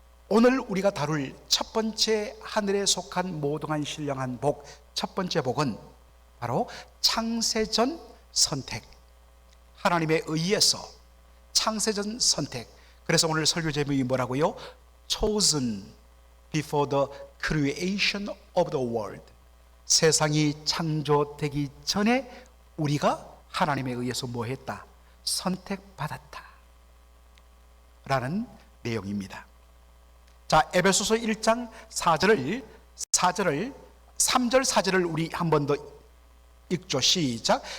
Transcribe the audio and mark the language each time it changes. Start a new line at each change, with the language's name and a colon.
Korean: 오늘 우리가 다룰 첫 번째 하늘에 속한 모동한 신령한 복, 첫 번째 복은 바로 창세전 선택, 하나님에 의해서 창세전 선택. 그래서 오늘 설교 제목이 뭐라고요?
English: Chosen before the creation of the world.
Korean: 세상이 창조되기 전에 우리가 하나님에 의해서 뭐 했다? 선택받았다 라는 내용입니다. 자, 에베소서 1장 3절 4절을 우리 한 번 더 읽죠. 시작.